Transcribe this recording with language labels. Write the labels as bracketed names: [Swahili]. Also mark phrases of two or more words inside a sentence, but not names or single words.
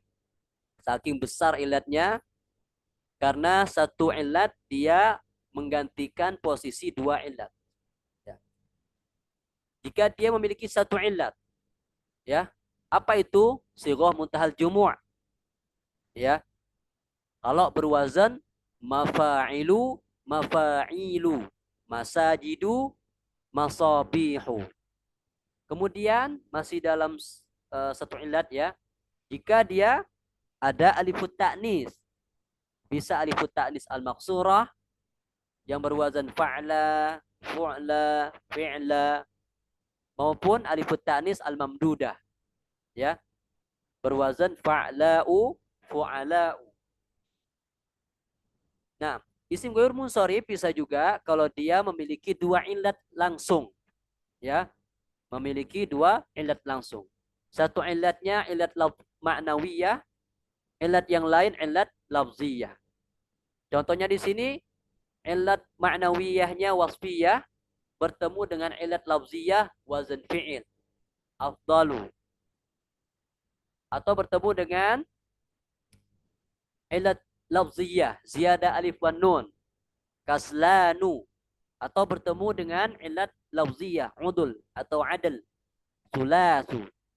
[Indonesian] Saking besar illatnya, karena satu illat dia menggantikan posisi dua illat. Ya. Jika dia memiliki satu illat, ya, apa itu? [Arabic] صيغة منتهى الجموع'. Ya. [Indonesian] Kalau berwazan [Arabic] مفاعل، مفاعل، مساجد، مصابيح. [Indonesian] Kemudian masih dalam satu illat ya. Jika dia ada [Arabic] ألف التأنيث, [Indonesian] bisa [Arabic] ألف التأنيث المقصورة [Indonesian] yang berwazan [Arabic] فعلى، فعلى، فعلى, [Indonesian] maupun [Arabic] ألف التأنيث الممدودة [Indonesian] ya, berwazan [Arabic] فعلاء، فعلاء. [Indonesian] Nah, [Arabic] اسم غير منصرف [Indonesian] bisa juga kalau dia memiliki dua illat langsung ya, memiliki dua illat langsung. Satu illatnya [Arabic] علة معنوية, [Indonesian] illat yang lain [Arabic] علة لفظية. [Indonesian] Contohnya di sini illat ma'nawiyahnya wasfiyah bertemu dengan [Arabic] علة لفظية وزن فعل أفضل, [Indonesian] atau bertemu dengan [Arabic] علة لفظية زيادة الألف والنون كسلان, [Indonesian] atau bertemu dengan [Arabic] علة لفظية عدول [Indonesian] atau [Arabic] عدل ثلاث.